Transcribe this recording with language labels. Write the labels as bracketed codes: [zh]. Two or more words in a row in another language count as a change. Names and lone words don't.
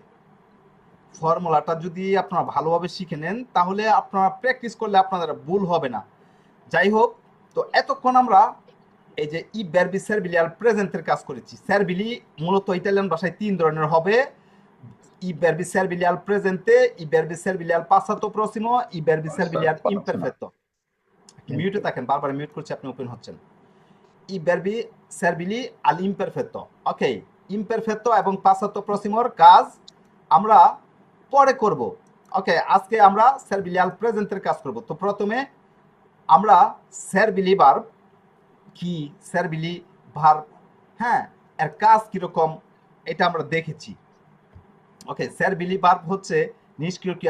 [bn] ফর্মুলাটা যদি আপনারা ভালোভাবে শিখে নেন তাহলে আপনারা প্র্যাকটিস করলে আপনাদের ভুল হবে না। যাই হোক, তো এতক্ষণ আমরা এই যে [it] i verbi servili [bn] আর প্রেজেন্টের কাজ করেছি। সেরবিলি মূলত ইতালিয়ান ভাষায় তিন ধরনের হবে: [it] i verbi servili al presente, i verbi servili al passato prossimo, i verbi servili al imperfetto। [bn] মিউটে থাকেন, বারবার মিউট করছি, আপনি ওপেন হচ্ছেন। [it] i verbi servili al imperfetto। [bn] ওকে, ইমপারফেক্টো এবং [it] passato prossimo [bn] র কাজ আমরা পরে করব। ওকে, আজকে আমরা [it] servili al presente [bn] কাজ করব। তো প্রথমে আমরা সেরবিলি ভার্ব কি, সেরবিলি ভার্ব, হ্যাঁ, এর কাজ কিরকম এটা আমরা দেখেছি। ওকে, সেরবিলি ভার্ব হচ্ছে নিষ্ক্রিয় ক্রিয়া।